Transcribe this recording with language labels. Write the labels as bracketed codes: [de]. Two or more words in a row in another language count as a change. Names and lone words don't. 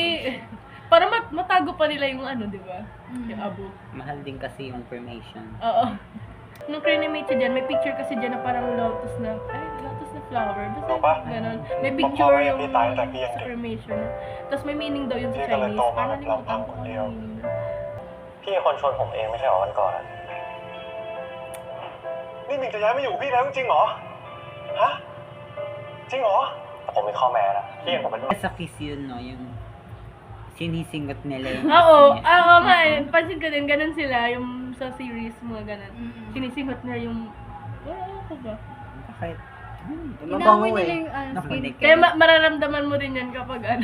[tl] Para matago pa nila yung ano, di ba? Yung abo. Mahal din kasi yung cremation. Oo. Nung cremate siya dyan, may picture kasi dyan na parang lotus na flower. Basta ganon. May picture yung sa cremation. Tapos may meaning daw yun sa Chinese. Parang nalimutan ko ano yung meaning na. [th] พี่เป็นคนชวนผมเองไม่ใช่เหรอวันก่อนอะนี่มิงจะย้ายมาอยู่กับพี่แล้วจริงๆเหรอ ฮะ จริงเหรอแต่ผมมีข้อแม้นะพี่เห็นผมเป็น [tl] Sa kiss yun, no? Yung sinisingot nila yung Oo. kiss niya. Oo nga eh. Pansin ko din, ganun sila. Yung sa series, mga ganun. Sinisingot niya yung... Wala ko ba? Bakit? Inamoy Mabango nila eh. yung Nakunik. skin Kaya mararamdaman mo rin yan kapag ano.